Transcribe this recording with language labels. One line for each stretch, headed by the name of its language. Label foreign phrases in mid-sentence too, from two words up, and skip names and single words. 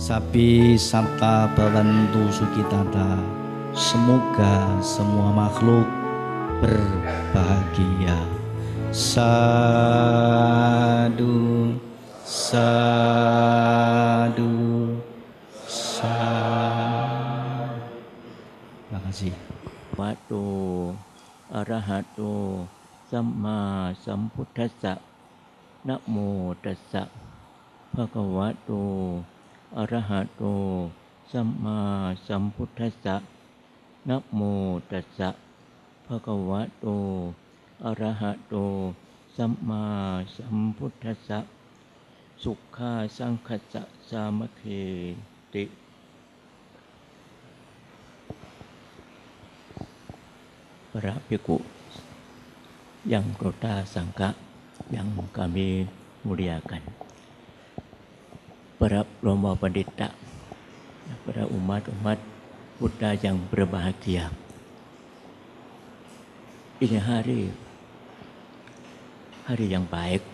Pali: Rabbi Sabta Bawantu Sukitata.
Indonesian: Semoga semua makhluk berbahagia.
Pali: Sadu, sadu, sadu.
Indonesian: Terima kasih.
Pali: Wato arahato samma sambuddhassa. Namo tassa bhagavato arahato samma sambuddhassa. Namo tassa bhagavato arahato samma sambuddhassa. Sukha sangkhatsa samakheti.
Indonesian: Para bhikkhu yang kota sangka yang kami muliakan, para Romo Pandita, para umat-umat Buddha yang berbahagia. Ini hari yang baik.